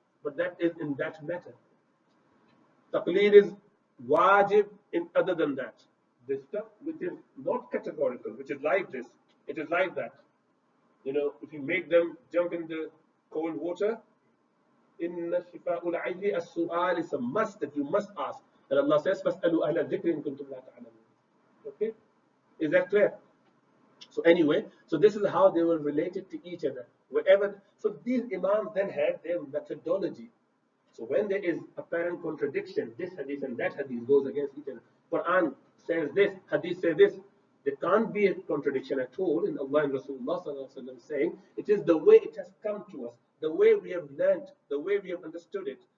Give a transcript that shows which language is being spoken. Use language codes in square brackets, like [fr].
[en] But that is in that matter. Taqleed is wajib in other than that. The stuff which is not categorical, which is like this, it is like that. You know, if you make them jump in the cold water, [ar] Inna shifa'ul ayyi as-su'al [en] is a must that you must ask. [ar] And Allah says, فَاسْأَلُوا أَهْلَ الذِّكْرِ إِن كُنتُمْ لَا تَعْلَمُونَ. [en] Okay? Is that clear? So anyway, so this is how they were related to each other. So these Imams then had their methodology. So when there is apparent contradiction, this hadith and that hadith goes against each other. Quran says this, hadith says this. There can't be a contradiction at all in Allah and Rasulullah saying it is the way it has come to us, the way we have learned, the way we have understood it.